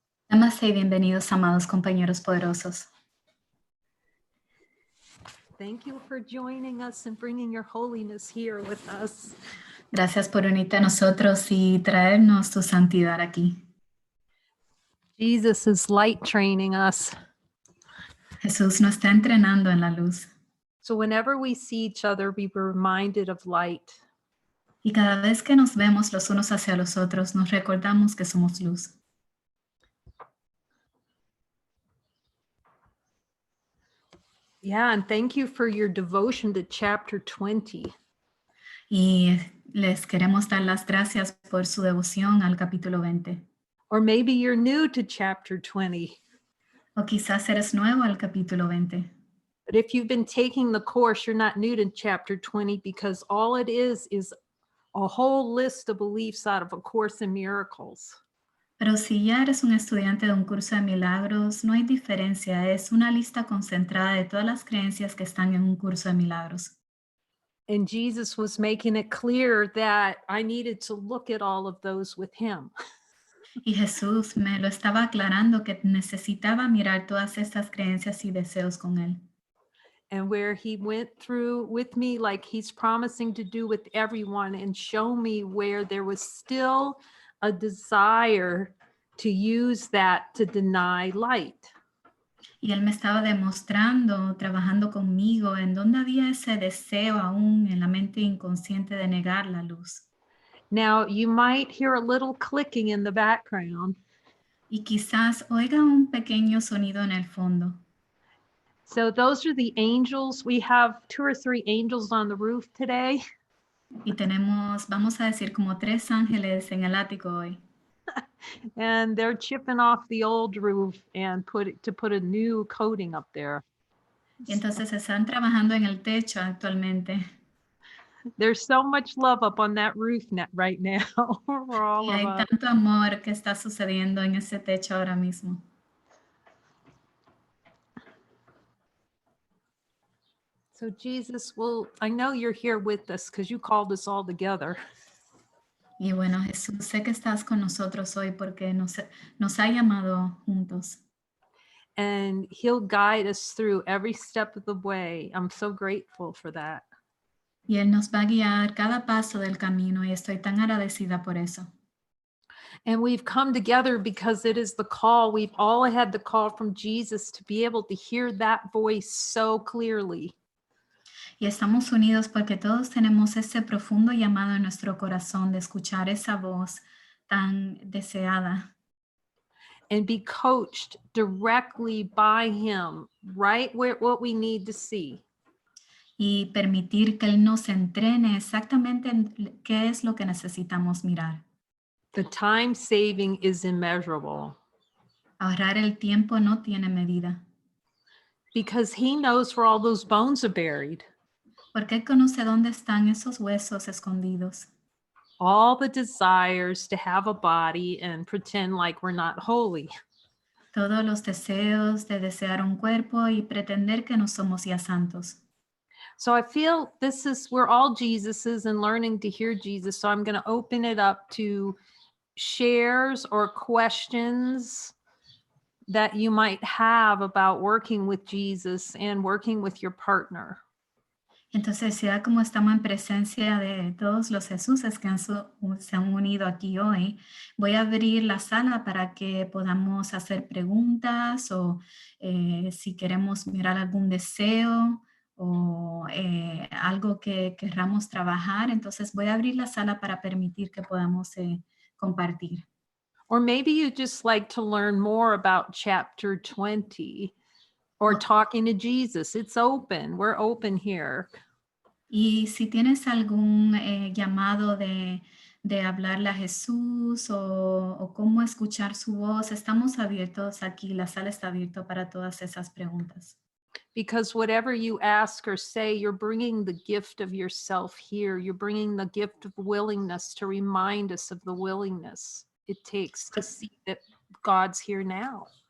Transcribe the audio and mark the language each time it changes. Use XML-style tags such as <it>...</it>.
<es>Namaste y bienvenidos, amados compañeros poderosos.</es> <en>Thank you for joining us and bringing your holiness here with us.</en> <es>Gracias por unirte a nosotros y traernos tu santidad aquí.</es> <en>Jesus is light training us.</en> <es>Jesús nos está entrenando en la luz.</es> <en>So whenever we see each other, we were reminded of light.</en> <es>Y cada vez que nos vemos los unos hacia los otros, nos recordamos que somos luz.</es> <en>Yeah, and thank you for your devotion to chapter 20.</en> <es>Y les queremos dar las gracias por su devoción al capítulo 20.</es> <en>Or maybe you're new to chapter 20.</en> <es>O quizás eres nuevo al capítulo 20.</es> <en>But if you've been taking the course, you're not new to chapter 20 because all it is a whole list of beliefs out of A Course in Miracles.</en> <es>Pero si ya eres un estudiante de un curso de milagros, no hay diferencia. Es una lista concentrada de todas las creencias que están en un curso de milagros.</es> <en>And Jesus was making it clear that I needed to look at all of those with him.</en> <es>Y Jesús me lo estaba aclarando que necesitaba mirar todas estas creencias y deseos con él.</es> <en>And where he went through with me, like he's promising to do with everyone, and show me where there was still a desire to use that to deny light.</en> <es>Y él me estaba demostrando, trabajando conmigo, en donde había ese deseo aún en la mente inconsciente de negar la luz.</es> <en>Now, you might hear a little clicking in the background.</en> <es>Y quizás oiga un pequeño sonido en el fondo.</es> <en>So those are the angels. We have 2 or 3 angels on the roof today.</en> <es>Y tenemos, vamos a decir, como 3 ángeles en el ático hoy.</es> <en>And they're chipping off the old roof and put a new coating up there.</en> <es>Y entonces están trabajando en el techo actualmente.</es> <en>There's so much love up on that roof right now for all</en> <es>Y hay</es> <en>of us.</en> <es>tanto amor que está sucediendo en ese techo ahora mismo.</es> <en>So Jesus, I know you're here with us because you called us all together.</en> <es>Y bueno, Jesús, sé que estás con nosotros hoy porque nos ha llamado juntos.</es> <en>And he'll guide us through every step of the way. I'm so grateful for that.</en> <es>Y Él nos va a guiar cada paso del camino y estoy tan agradecida por eso.</es> <en>And we've come together because it is the call. We've all had the call from Jesus to be able to hear that voice so clearly.</en> <es>Y estamos unidos porque todos tenemos ese profundo llamado en nuestro corazón de escuchar esa voz tan deseada.</es> <en>And be coached directly by him, right where what we need to see.</en> <es>Y permitir que Él nos entrene exactamente en qué es lo que necesitamos mirar.</es> <en>The time saving is immeasurable.</en> <es>Ahorrar el tiempo no tiene medida.</es> <en>Because he knows where all those bones are buried.</en> <es>Porque Él conoce dónde están esos huesos escondidos.</es> <en>All the desires to have a body and pretend like we're not holy.</en> <es>Todos los deseos de desear un cuerpo y pretender que no somos ya santos.</es> <en>So I feel we're all Jesuses and learning to hear Jesus. So I'm going to open it up to shares or questions that you might have about working with Jesus and working with your partner.</en> <es>Entonces, ya como estamos en presencia de todos los Jesuses que se han unido aquí hoy, voy a abrir la sala para que podamos hacer preguntas o si queremos mirar algún deseo o algo que querramos trabajar. Entonces, voy a abrir la sala para permitir que podamos compartir.</es> <en>Or maybe you just like to learn more about chapter 20 or talking to Jesus. It's open. We're open here.</en> <es>Y si tienes algún llamado de hablarle a Jesús o cómo escuchar su voz, estamos abiertos aquí. La sala está abierta para todas esas preguntas.</es> <en>Because whatever you ask or say, you're bringing the gift of yourself here. You're bringing the gift of willingness to remind us of the willingness it takes to see that God's here now.</en>